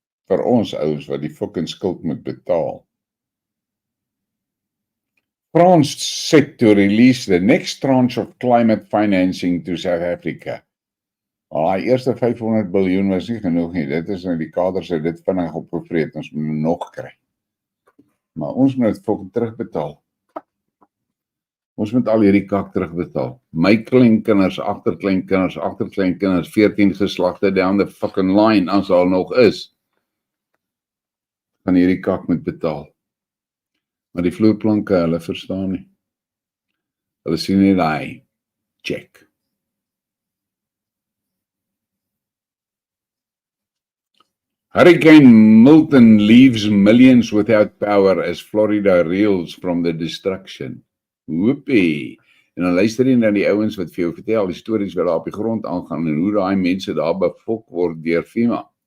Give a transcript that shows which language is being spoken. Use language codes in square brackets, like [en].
[af] Vir ons ouens wat die fucking skuld moet betaal. [en] France set to release the next tranche of climate financing to South Africa. [af] Die eerste 500 biljoen was nie genoeg nie. Dit is nou die kaders het dit vinnig opgevreet. Ons moet nog kry. Maar ons moet dit fucking terugbetaal. Ons moet al hierdie kak terugbetaal. My kleinkinders, agterkleinkinders, 14 geslagte [en] down the fucking line, [af] as al nog is, van hierdie kak moet betaal. Maar die vloerplanke, hulle verstaan nie. Hulle sien nie die check. [en] Hurricane Milton leaves millions without power as Florida reels from the destruction. Whoopie. [af] En dan luister jy na die ouens wat vir jou vertel, die stories wat daar op die grond aangaan, en hoe daai mense daar befok word deur FEMA.